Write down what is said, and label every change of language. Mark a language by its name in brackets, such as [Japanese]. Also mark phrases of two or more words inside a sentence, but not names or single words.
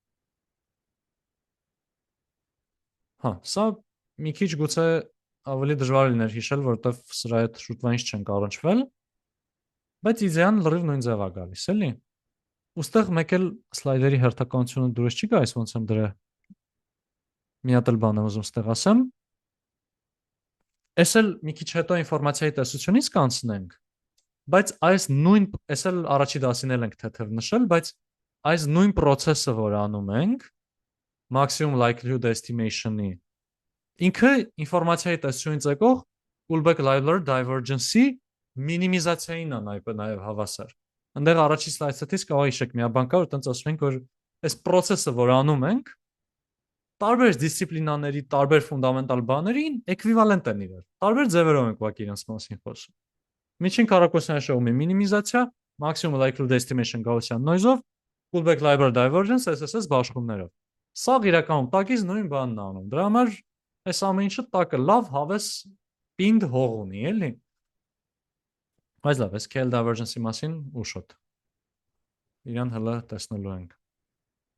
[Armenian] Հա, սա մի քիչ գուցե ավելի դժվար լիներ հիշել, որովհետև սրա հետ շուտվա ինչ չենք առնչվել, բայց իդեան լրիվ նույն ձև է գալիս, էլի։ Ոստեղ մեկ էլ սլայդերի հերթականությունը դուրս չի գալիս, ոնց եմ դրա մի հատ էլ բան եմ ուզում ստեղ ասեմ։ Էս էլ մի քիչ հետո ինֆորմացիայի տեսությունից կանցնենք, բայց այս էլ առաջի դասին էլ ենք թեթև նշել, բայց այս նույն process-ը, որ անում ենք, maximum [English] likelihood estimation- [Armenian] ի, ինքը ինֆորմացիայի տեսությունից եկող [English] Kullback-Leibler divergence- [Armenian] ի մինիմիզացիային է նաև հավասար։ Այնտեղ առաջի սլայդից կարող իշեք մի բան կա, որ տենց ասում ենք, որ այս process-ը, որ անում ենք, տարբեր դիսցիպլինաների, տարբեր ֆունդամենտալ բաներին էկվիվալենտ են իրար։ Տարբեր ձևերով ենք ուղղակի իրենց մասին խոսում։ Միջին քառակուսային շեղումի մինիմիզացիա, [English] maximum likelihood estimation Gaussian noise-ով, Kullback-Leibler divergence [Armenian] SSS բաշխումներով։ Սա իրականում տակից նույն բանն է անում։ Դրա համար այս ամեն ինչը տակը լավ հավես պինդ հող ունի, էլի։ Բայց լավ, այս [English] KL divergence- [Armenian] ի մասին ուշոտ։ Իրան հələ տեսնելու ենք։